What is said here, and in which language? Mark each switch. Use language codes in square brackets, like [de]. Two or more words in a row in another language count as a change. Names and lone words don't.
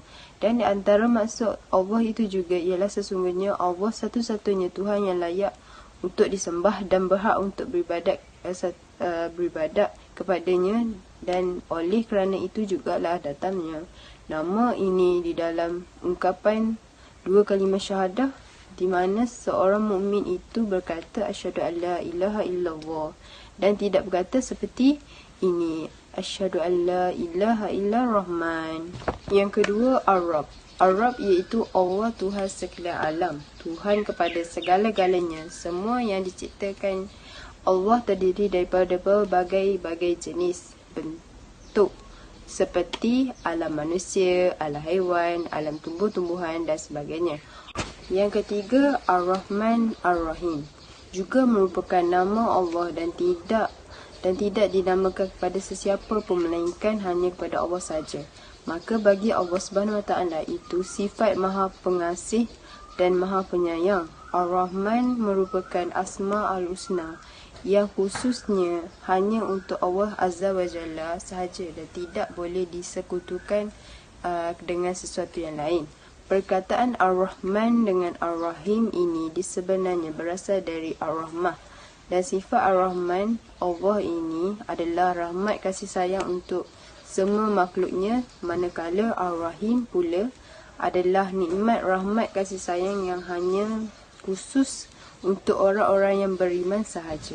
[ms] Dan di antara maksud Allah itu juga ialah sesungguhnya Allah satu-satunya Tuhan yang layak untuk disembah dan berhak untuk beribadat kepadanya, dan oleh kerana itu jugalah datangnya nama ini di dalam ungkapan 2 kalimah syahadah, di mana seorang mukmin itu berkata [ar] أشهد أن لا إله إلا الله [ms] dan tidak berkata seperti ini, [ar] أشهد أن لا إله إلا الرحمن. [ms] Yang kedua, Ar-Rabb. Ar-Rabb iaitu Allah Tuhan sekalian alam, Tuhan kepada segala-galanya. Semua yang diciptakan Allah terdiri daripada berbagai-bagai jenis bentuk, seperti alam manusia, alam haiwan, alam tumbuh-tumbuhan dan sebagainya. Yang ketiga, Ar-Rahman Ar-Rahim juga merupakan nama Allah dan tidak dinamakan kepada sesiapa pun melainkan hanya kepada Allah saja. Maka bagi Allah [ar] سبحانه وتعالى [ms] itu sifat Maha Pengasih dan Maha Penyayang. Ar-Rahman merupakan Asma Al-Husna yang khususnya hanya untuk Allah [ar] عز وجل [ms] sahaja dan tidak boleh disekutukan dengan sesuatu yang lain. Perkataan Ar-Rahman dengan Ar-Rahim ini sebenarnya berasal dari Ar-Rahmah, dan sifat Ar-Rahman Allah ini adalah rahmat kasih sayang untuk semua makhluknya, manakala Ar-Rahim pula adalah nikmat rahmat kasih sayang yang hanya khusus untuk orang-orang yang beriman sahaja.